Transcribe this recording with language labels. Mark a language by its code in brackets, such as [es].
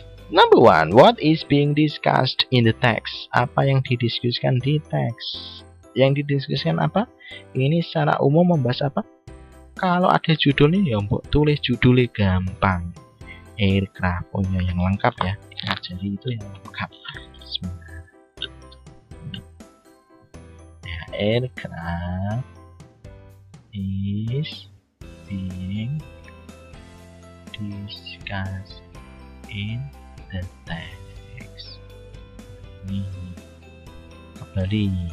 [en] Number one, what is being discussed in the text? [id] Apa yang didiskusikan di teks? Yang didiskusikan apa? Ini secara umum membahas apa? Kalau ada judulnya ya mbok tulis judulnya gampang. Aircraft, oh ya yang lengkap ya. Nah, jadi itu yang lengkap. [en] Ya, aircraft is being discussed in the text. [id] Ini kembali.